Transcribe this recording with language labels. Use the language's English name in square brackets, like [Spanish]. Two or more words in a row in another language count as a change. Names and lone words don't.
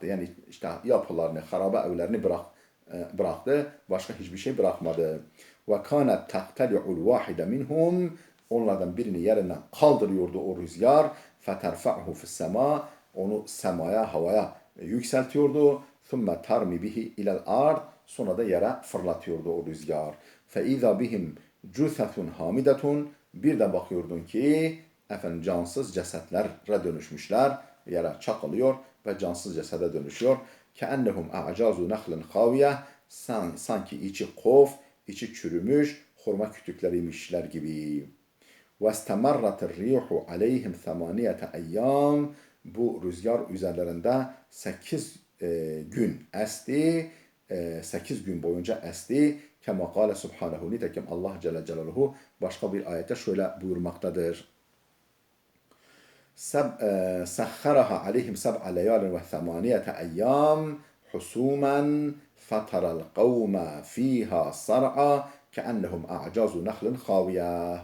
[Turkish] Yani işte yapılarını, harabe evlerini bıraktı. Başka hiçbir şey bırakmadı. [Arabic] وكانت تحتمل الواحد منهم, [Turkish] onlardan birini yerinden kaldırıyordu o rüzgar. [Arabic] فترفعه في السماء, [Turkish] onu semaya, havaya yükseltiyordu. [Arabic] ثُمَّ تَرْمِ بِهِ اِلَى الْاَرْضِ, [Turkish] sonra da yere fırlatıyordu o rüzgar. [Arabic] فَاِذَا بِهِمْ جُثَثٌ حَامِدَةٌ, [Turkish] bir de bakıyordun ki cansız cesetlere dönüşmüşler, yere çakılıyor ve cansız cesede dönüşüyor. [Arabic] كَاَنَّهُمْ اَعْجَازُ نَخْلٍ خَاوِيَةٍ, [Turkish] sanki içi kof, içi çürümüş hurma kütükleriymişler gibi. [Arabic] وَاسْتَمَرَّتِ الرِّيحُ عَلَيْهِمْ ثَمَانِيَةَ اَيَّامٍ, [Turkish] bu rüzgar üzerlerinde 8 gün esti, 8 gün boyunca esti. [Arabic] كما قال سبحانه, [Turkish] nitekim Allah Celle Celaluhu başka bir ayette şöyle buyurmaktadır. [Arabic] سخرها عليهم سبع ليال وثمانية أيام حسوما فترى القوم فيها صرعى كأنهم أعجاز نخل خاوية.